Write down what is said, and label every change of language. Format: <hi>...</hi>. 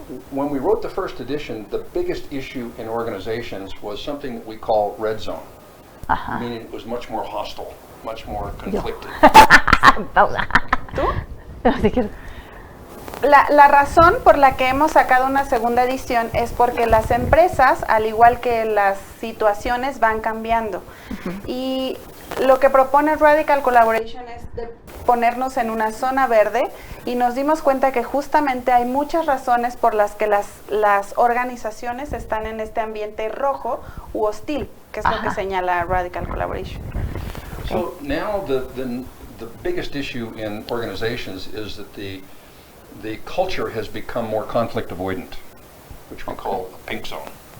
<en>When we wrote the first edition, the biggest issue in organizations was something that we call red zone, meaning it was much more hostile, much more conflicted.</en> <es>¿Tú? La razón por la que hemos sacado una segunda edición es porque las empresas, al igual que las situaciones, van cambiando. Y lo que propone Radical Collaboration es de ponernos en una zona verde y nos dimos cuenta que justamente hay muchas razones por las que las organizaciones están en este ambiente rojo u hostil, que es lo que señala Radical Collaboration.</es> <en>So now the biggest issue in organizations is that the culture has become more conflict avoidant, which we call a pink zone.</en>